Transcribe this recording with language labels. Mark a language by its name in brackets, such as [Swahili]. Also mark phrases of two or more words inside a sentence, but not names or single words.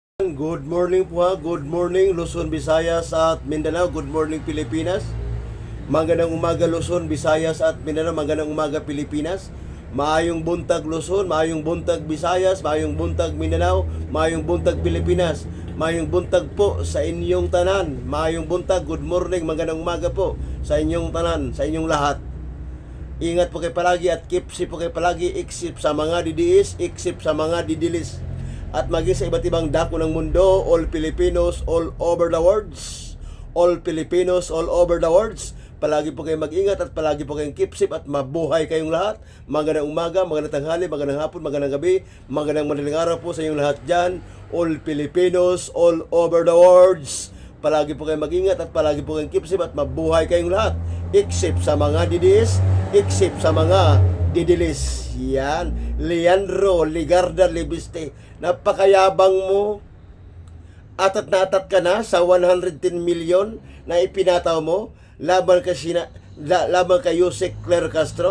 [English] Good morning po ha. Good morning Luzon, Visayas at Mindanao. Good morning Pilipinas. [Filipino] Magandang umaga Luzon, Visayas at Mindanao. Magandang umaga Pilipinas. [Cebuano] Maayong buntag Luzon, maayong buntag Visayas, maayong buntag Mindanao, maayong buntag Pilipinas. Maayong buntag po sa inyong tanan. Maayong buntag, [English] good morning, [Filipino] magandang umaga po [Cebuano] sa inyong tanan, [Filipino] sa inyong lahat. Ingat po kayo palagi at [English] keep safe [Filipino] po kayo palagi, except sa mga didiis, except sa mga didilis. At maging sa iba't ibang dako ng mundo, [English] all Filipinos all over the world. All Filipinos all over the world. [Filipino] Palagi po kayong mag-ingat at palagi po kayong [English] keep safe [Filipino] at mabuhay kayong lahat. Magandang umaga, magandang tanghali, magandang hapon, magandang gabi, magandang madaling araw po sa inyong lahat dyan. [English] All Filipinos all over the world. [Filipino] Palagi po kayong mag-ingat at palagi po kayong [English] keep safe [Filipino] at mabuhay kayong lahat. Except sa mga didis, except sa mga didilis. Yan, Leandro Ligarda Libiste. Napakayabang mo. Atat na atat ka na sa 110 million na ipinataw mo laban kay Yusek Claire Castro.